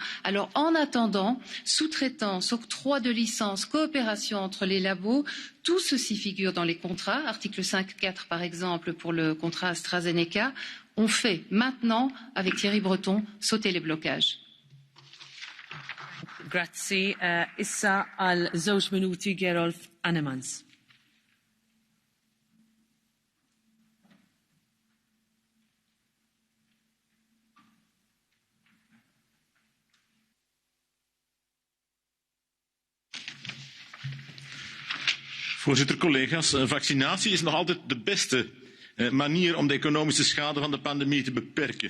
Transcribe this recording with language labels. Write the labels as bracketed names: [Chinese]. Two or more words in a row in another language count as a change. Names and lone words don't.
[French] Alors en attendant, sous-traitance, octroi de licences, coopération entre les labos, tout ceci figure dans les contrats. Article 5.4 par exemple pour le contrat AstraZeneca. On fait maintenant, avec Thierry Breton, sauter les blocages. [Maltese] Grazzi. Issa għal żewġ minuti Gerolf Annemans. [Dutch] Voorzitter, collega's, vaccinatie is nog altijd de beste manier om de economische schade van de pandemie te beperken.